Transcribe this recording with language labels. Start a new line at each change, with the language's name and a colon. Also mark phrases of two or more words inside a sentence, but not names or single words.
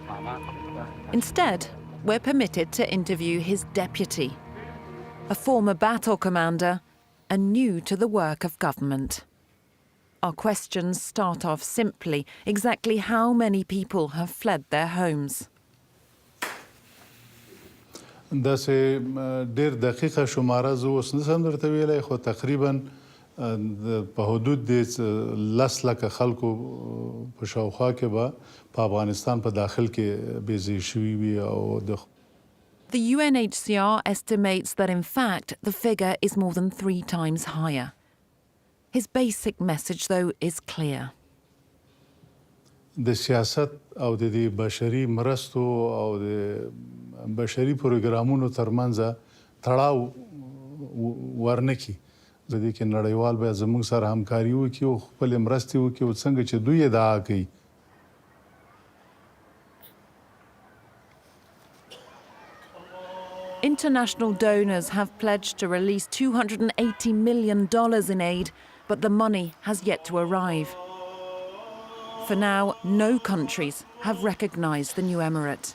English: Instead, we're permitted to interview his deputy, a former battle commander and new to the work of government. Our questions start off simply: exactly how many people have fled their homes?
Pashto: داسې ډېر دقیقه شماره زه اوس نشم درته ویلی، خو تقریبا په حدود د 10 لکه خلکو په شاوخوا کې به په افغانستان په داخل کې بېځایه شوي وي او د
English: The UNHCR estimates that, in fact, the figure is more than 3 times higher. His basic message, though, is clear.
Pashto: د سیاست او د بشري مرستو او د بشري پروګرامونو ترمنځ تړاو ورنکي. د دې کې نړیوال باید زموږ سره همکاري وکړي او خپلې مرستې وکړي او څنګه چې دوی ادعا کوي.
English: International donors have pledged to release $280 million in aid, but the money has yet to arrive. For now, no countries have recognized the new emirate.